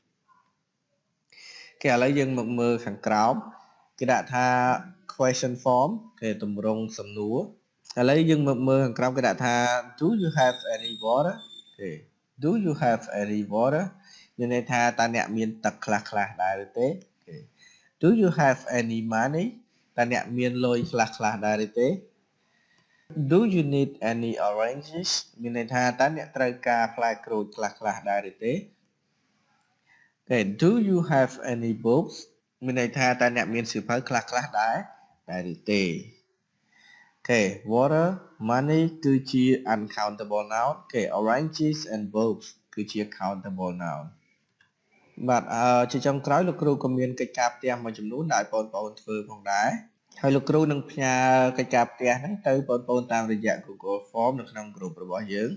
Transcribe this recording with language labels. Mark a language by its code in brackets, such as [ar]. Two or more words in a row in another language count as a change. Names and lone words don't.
[km] គេឥឡូវយើងមកមើលខាងក្រោមគេដាក់ថា [en] question form [km] គេទម្រង់សំណួរឥឡូវយើងមកមើលខាងក្រោមគេដាក់ថា [en] do you have any water [km] គេ [en] do you have any water [km] មានន័យថាតើអ្នកមានទឹកខ្លះៗដែរឬទេគេ [en] do you have any money [km] តើអ្នកមានលុយខ្លះៗ ដែរឬទេ [en] do you need any oranges [km] មានន័យថាតើអ្នកត្រូវការផ្លែក្រូចខ្លះៗដែរឬ ទេគេ [en] do you have any books [km] មានន័យថាតើអ្នកមានសៀវភៅខ្លះៗដែរឬទេអូខេ [en] water money [km] គឺជា [en] uncountable noun [km] គេ [en] oranges and books [km] គឺជា [en] countable noun [km] បាទជាចុងក្រោយលោកគ្រូក៏មានកិច្ចការផ្ទះមួយចំនួនដែលបងប្អូនធ្វើផងដែរហើយលោកគ្រូនឹងផ្ញើកិច្ចការផ្ទះហ្នឹងទៅបងប្អូនតាមរយៈ Google Form នៅក្នុង group របស់យើង